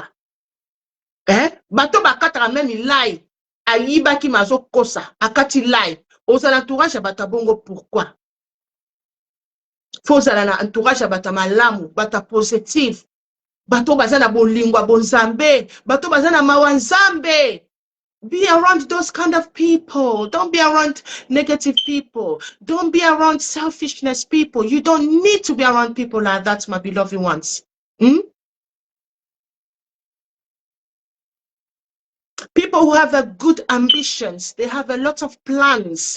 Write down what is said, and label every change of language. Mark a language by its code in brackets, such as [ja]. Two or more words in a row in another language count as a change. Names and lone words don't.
[ln] Bato bakata même ilai ayiba ki mazo kosa akati lai ozala tourage ya batabongo pourquoi? Faut ozala na entourage ya bata malamu bata positive. Bato bazana bolingwa bonzambe, bato bazana mawanzambe. [en] Be around those kind of people. Don't be around negative people. Don't be around selfishness people. You don't need to be around people like that, my beloved ones. People who have a good ambitions, they have a lot of plans.